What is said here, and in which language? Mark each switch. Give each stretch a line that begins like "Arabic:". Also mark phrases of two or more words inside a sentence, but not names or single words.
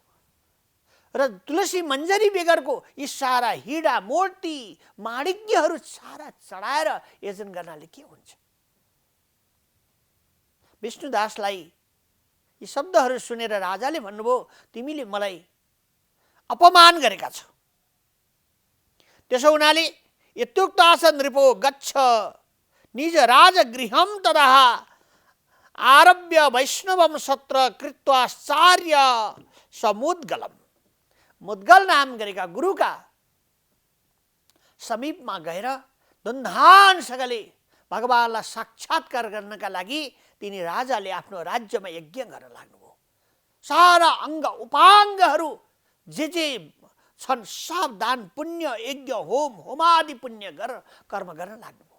Nepali: र तुलसी मञ्जरी बेगरको यी सारा हिडा मोर्ती माणिक्यहरू सारा चढाएर यजन गर्नाले के हुन्छ? विष्णुदासलाई यी शब्दहरू सुनेर राजाले भन्नुभयो, तिमीले मलाई अपमान गरेका छौ। त्यसो हुनाले
Sanskrit: यत्युक्त आस नृपो गच्छ निज राजगृहं तदाह आरभ्य वैष्णवम सत्र कृत्वाचार्य समुद्गलम।
Nepali: मुद्गल नाम गरेका गुरुका समीपमा गएर धुमधामसँगले भगवानलाई साक्षात्कार गर्नका लागि तिनी राजाले आफ्नो राज्यमा यज्ञ गर्न लाग्नुभयो। सारा अङ्ग उपाङ्गहरू जे छन् सब दान पुण्य यज्ञ होम होमादि पुण्य कर्म गर्न लाग्नुभयो।